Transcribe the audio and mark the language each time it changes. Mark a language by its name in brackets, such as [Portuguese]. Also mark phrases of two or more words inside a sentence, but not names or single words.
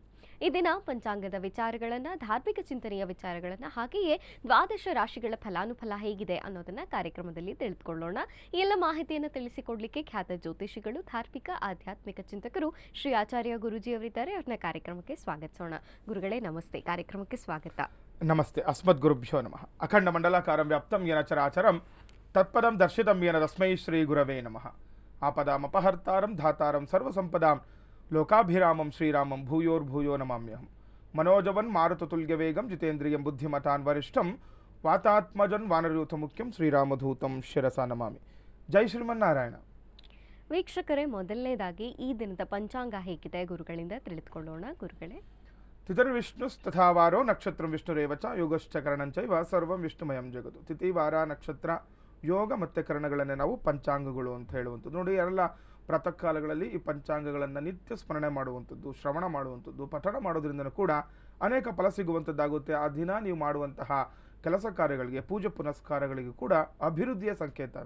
[Kannada] ಈ ದಿನ ಪಂಚಾಂಗದ ವಿಚಾರಗಳನ್ನು, ಧಾರ್ಮಿಕ ಚಿಂತನೆಯ ವಿಚಾರಗಳನ್ನು, ಹಾಗೆಯೇ ದ್ವಾದಶ ರಾಶಿಗಳ ಫಲಾನುಫಲ ಹೇಗಿದೆ ಅನ್ನೋದನ್ನ ಕಾರ್ಯಕ್ರಮದಲ್ಲಿ ತಿಳಿದುಕೊಳ್ಳೋಣ. ಈ ಎಲ್ಲ ಮಾಹಿತಿಯನ್ನು ತಿಳಿಸಿಕೊಡ್ಲಿಕ್ಕೆ ಖ್ಯಾತ ಜ್ಯೋತಿಷಿಗಳು, ಧಾರ್ಮಿಕ ಆಧ್ಯಾತ್ಮಿಕ ಚಿಂತಕರು ಶ್ರೀ ಆಚಾರ್ಯ ಗುರೂಜಿಯವರಿದ್ದಾರೆ. ಅವ್ರನ್ನ ಕಾರ್ಯಕ್ರಮಕ್ಕೆ ಸ್ವಾಗತಿಸೋಣ. ಗುರುಗಳೇ ನಮಸ್ತೆ, ಕಾರ್ಯಕ್ರಮಕ್ಕೆ ಸ್ವಾಗತ. [Sanskrit] ನಮಸ್ತೆ. ಅಸ್ಮದ್ ಗುರುಭ್ಯೋ ನಮಃ. ಅಖಂಡ ಮಂಡಲಾಕಾರಂ ವ್ಯಾಪ್ತಂ ಯೇನ ಚರಾಚರಂ ತತ್ಪದಂ ದರ್ಶಿತಂ ಯೇನ ತಸ್ಮೈ ಶ್ರೀ ಗುರವೇ ನಮಃ. ಆಪದಾಮಪಹರ್ತಾರಂ ಧಾತಾರಂ ಸರ್ವಸಂಪದಾಂ ಲೋಕಾಭಿರಾಮಂ ಶ್ರೀರಾಮಂ ಭೂಯೋರ್ಭೂಯೋ ನಮಾಮ್ಯಹಂ. ಮನೋಜವನ್ ಮಾರುತತುಲ್ಯವೇಗಂ ಜಿತೇಂದ್ರಿಯಂ ಬುದ್ಧಿಮತಾನ್ ವರಿಷ್ಠಂ ವಾತಾತ್ಮಜನ್ ವಾನರಯೂಥ ಮುಖ್ಯಂ ಶ್ರೀರಾಮಧೂತಂ ಶಿರಸಾ ನಮಾಮಿ. ಜೈ ಶ್ರೀಮನ್ನಾರಾಯಣ. [Kannada] ವೀಕ್ಷಕರೇ, ಮೊದಲನೇದಾಗಿ ಈ ದಿನದ ಪಂಚಾಂಗ ಹೇಗಿದೆ ಗುರುಗಳಿಂದ ತಿಳಿದುಕೊಳ್ಳೋಣ. ಗುರುಗಳೇ, [Sanskrit] ತಿಥಿರ್ವಿಷ್ಣುಸ್ತಥಾವಾರೋ ನಕ್ಷತ್ರಂ ವಿಷ್ಣುರೇವ ಚ ಯೋಗಶ್ಚ ಕರಣಂಚೈವ ಸರ್ವಂ ವಿಷ್ಣುಮಯಂ ಜಗತ್ತು. [Kannada] ತಿಥಿ, ವಾರ, ನಕ್ಷತ್ರ, ಯೋಗ ಮತ್ತು ಕರಣಗಳನ್ನೇ ನಾವು ಪಂಚಾಂಗಗಳು ಅಂತ ಹೇಳುವಂಥದ್ದು. ನೋಡಿ, ಎಲ್ಲ ಪ್ರಾತಃ ಕಾಲಗಳಲ್ಲಿ ಈ ಪಂಚಾಂಗಗಳನ್ನು ನಿತ್ಯ ಸ್ಮರಣೆ ಮಾಡುವಂಥದ್ದು, ಶ್ರವಣ ಮಾಡುವಂಥದ್ದು, ಪಠಣ ಮಾಡೋದ್ರಿಂದನೂ ಕೂಡ ಅನೇಕ ಫಲ ಸಿಗುವಂಥದ್ದಾಗುತ್ತೆ. ಆ ದಿನ ನೀವು ಮಾಡುವಂತಹ ಕೆಲಸ ಕಾರ್ಯಗಳಿಗೆ, ಪೂಜೆ ಪುನಸ್ಕಾರಗಳಿಗೆ ಕೂಡ ಅಭಿವೃದ್ಧಿಯ ಸಂಕೇತ ಅಂತ.